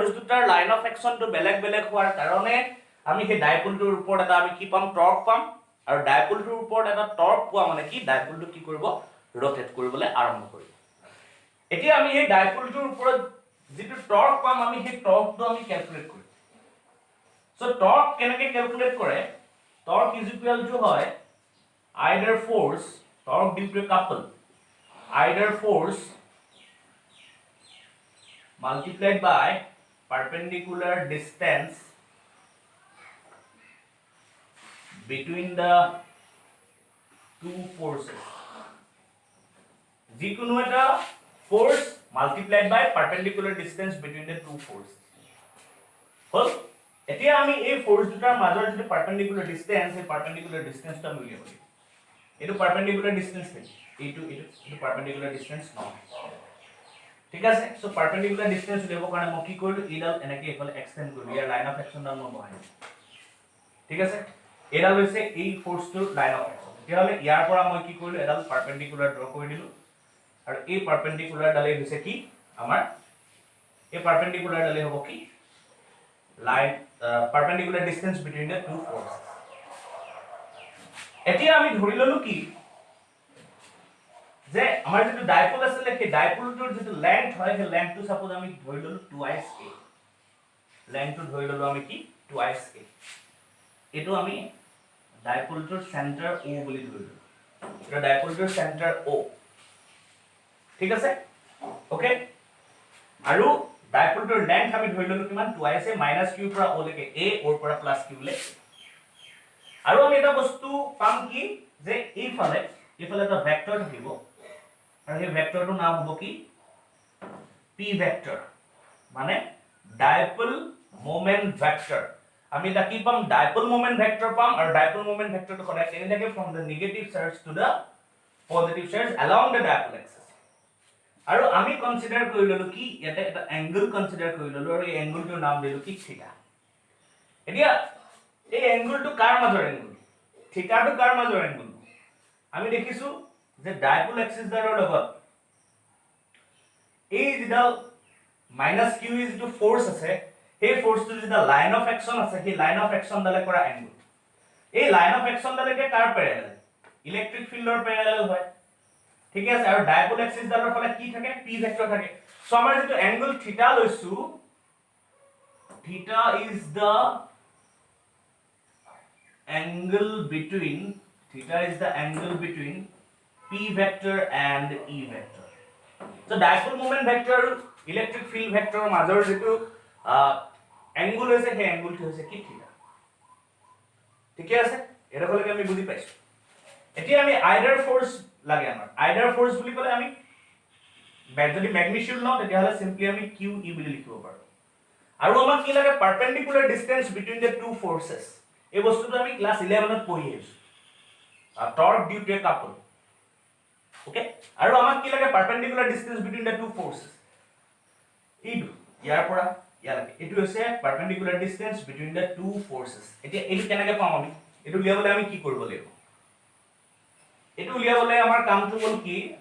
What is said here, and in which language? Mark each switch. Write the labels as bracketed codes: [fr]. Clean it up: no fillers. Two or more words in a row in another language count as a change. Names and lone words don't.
[as] দুটাৰ [en] line of actionটো [as] বেলেগ বেলেগ হোৱাৰ কাৰণে আমি সেই ডাইপোলটোৰ ওপৰত এটা আমি কি পাম টৰ্ক পাম আৰু ডাইপোলটোৰ ওপৰত এটা টৰ্ক পোৱা মানে কি ডাইপোলটো কি কৰিব ৰোটেট কৰিবলৈ আৰম্ভ কৰিব এতিয়া আমি এই ডাইপোলটোৰ ওপৰত যেটো টৰ্ক পাম আমি সেই টৰ্কটো আমি ক্যালকুলেট কৰিম [en] so torque [as] কেনেকৈ ক্যালকুলেট কৰে [en] torque is equal to [as] হয় [en] either force torque due to a couple either force multiplied by perpendicular distance between the two forces [as] যিকোনো এটা [en] force multiplied by perpendicular distance between the two forces [as] হল এতিয়া আমি এই ফোর্স দুটাৰ মাজৰ যেটো [en] perpendicular distance [as] এই [en] perpendicular distanceটো [as] আমি উলিয়াব লাগিব এটো [en] perpendicular distance [as] নেকি এটো [en] perpendicular distance [as] নহয় ঠিক আছে সো [en] perpendicular distance [as] উলিয়াব কাৰণে মই কি কৰিলো এডাল এনেকৈ এফালে এক্সটেন্ড কৰিলো ইয়াৰ [en] line of action [as] ডাল মই বহাই ঠিক আছে এডাল হৈছে এই ফোর্সটোৰ [en] line of action [as] তেতিয়াহলে ইয়াৰ পৰা মই কি কৰিলো এডাল [en] perpendicular draw [as] কৰি দিলো আৰু এই পারপেন্ডিকুলার ডালে হৈছে কি আমাৰ এই পারপেন্ডিকুলার ডালে হ'ব কি [en] line perpendicular distance between the two forces [as] এতিয়া আমি ধৰি ললো কি যে আমাৰ যেটো ডাইপোল আছে সেই ডাইপোলটোৰ যেটো লেংথ হয় সেই লেংথটো সাপোজ আমি ধৰি ললো 2s a লেংথটো ধৰি ললো আমি কি 2s a এটো আমি ডাইপোলটোৰ সেন্টাৰ o বুলি ধৰি ললো এটা ডাইপোলটোৰ সেন্টাৰ o ঠিক আছে ওকে আৰু ডাইপোলটোৰ লেংথ আমি ধৰি ললো কিমান 2s a - q পৰা o লৈকে a or পৰা + q লে আৰু আমি এটা বস্তু পাম কি যে এইফালে এটা ভেক্টৰ থাকিব আৰু এই ভেক্টৰটোৰ নাম হ'ব কি p ভেক্টৰ মানে ডাইপোল [en] moment vector [as] আমি এটা কি পাম [en] dipole moment vector [as] পাম আৰু [en] dipole moment vectorটো [as] সদায় কেনে থাকে [en] from the negative charge to the positive charge along the dipole axis [as] আৰু আমি কনসিডাৰ কৰি ললো কি ইয়াতে এটা এংগল কনসিডাৰ কৰি ললো আৰু এই এংগলটোৰ নাম দিলো কি থিটা এতিয়া এই এংগলটো কাৰ মাজৰ এংগল থিটাটো কাৰ মাজৰ এংগল আমি দেখিছো যে [en] dipole axis [as] ডালৰ লগত এই যিডাল - q [en] is to force [as] আছে সেই ফোর্সটো যেটা [en] line of action [as] আছে সেই [en] line of action [as] ডালে কৰা এংগল এই [en] line of action [as] ডালেকে কাৰ [en] parallel electric fieldৰ parallel [as] হয় ঠিক আছে আৰু [en] dipole axis [as] ডালৰ ফালে কি থাকে p ভেক্টৰ থাকে সো আমাৰ যেটো এংগল থিটা লৈছো [en] theta is the angle between p vector and e vector so dipole moment vector electric field vector [as] মাজৰ যেটো এংগল হৈছে সেই এংগলটো হৈছে কি থিটা ঠিক আছে এৰ ফলকে আমি বুজি পাইছো এতিয়া আমি [en] either force [as] লাগে আমাৰ [en] either force [as] বুলি ক'লে আমি যদি ম্যাগনিটিউড লওঁ তেতিয়াহলে সিম্পলি আমি q e বুলি লিখিব পাৰো আৰু আমাক কি লাগে [en] perpendicular distance between the two forces [as] এই বস্তুটো আমি ক্লাস 11 ত পঢ়ি আহিছো [en] torque due to a couple [as] ওকে আৰু আমাক কি লাগে [en] perpendicular distance between the two forces [as] এইটো ইয়াৰ পৰা ইয়ালৈকে এটো হৈছে [en] perpendicular distance between the two forces [as] এতিয়া এইটো কেনেকৈ পাম আমি এটো উলিয়াবলৈ আমি কি কৰিব লাগিব এটো উলিয়াবলৈ আমাৰ কামটো হ'ল কি